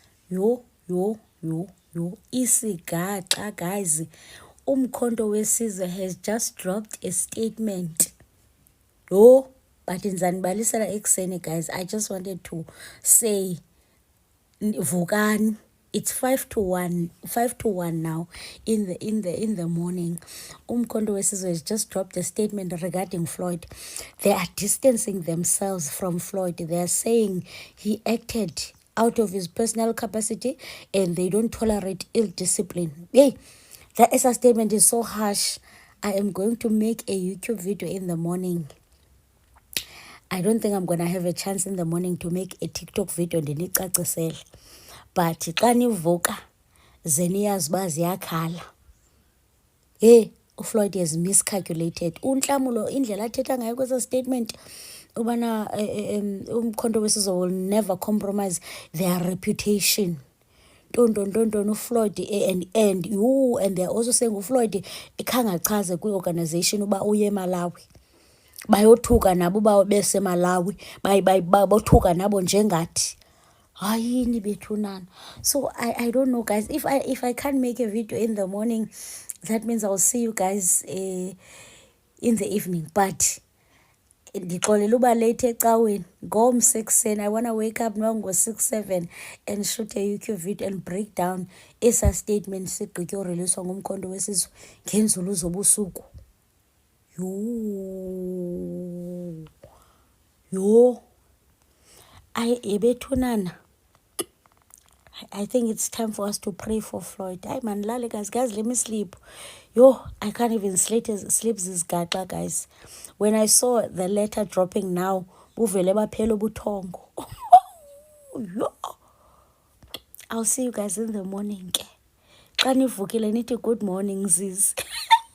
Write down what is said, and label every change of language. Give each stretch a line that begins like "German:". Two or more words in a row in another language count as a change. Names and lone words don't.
English: Yo, isigaxa, guys. Umkhonto wesizwe has just dropped a statement.
Xhosa: Yo, but ndizanibalisela ekuseni, guys.
English: I just wanted to say, vukani. It's 5 to 1 now in the morning. Umkhonto wesizwe has just dropped a statement regarding Floyd. They are distancing themselves from Floyd. They are saying he acted out of his personal capacity and they don't tolerate ill discipline. Hey, that ESA statement is so harsh. I am going to make a YouTube video in the morning. I don't think I'm gonna have a chance in the morning to make a TikTok video ndinicacisele.
Xhosa: But xa nivuka ze niyazi uba ziyakhala.
English: Hey, uFloyd has miscalculated.
Xhosa: UNhlamulo indlela athetha ngayo kwesa statement ubana umkhonto wesizwe
English: will never compromise their reputation. Don't Floyd and they're also saying uFloyd
Xhosa: ikhangachaze kwi-organization uba uye eMalawi. Bayothuka nabo uba beseMalawi bothuka nabo njengathi. Hayini bethunana.
English: So I don't know, guys. If I can't make a video in the morning, that means I'll see you guys in the evening.
Xhosa: But ndixolela uba late ecaweni ngomso ekuseni.
English: I want to wake up now ngo-6-7 and shoot a YouTube video and break down esa statement
Xhosa: sigqityoreleaswa ngumkhonto wesizwe ngenzulu zobusuku. Yo ebethunana.
English: I think it's time for us to pray for Floyd. Ay man, lale guys, let me sleep. Yo, I can't even sleep this gaga, guys. When I saw the letter dropping now,
Xhosa: buvele baphela ubuthongo.
English: Yo. I'll see you guys in the morning.
Xhosa: Xa nivukile nithi
English: good morning, sis.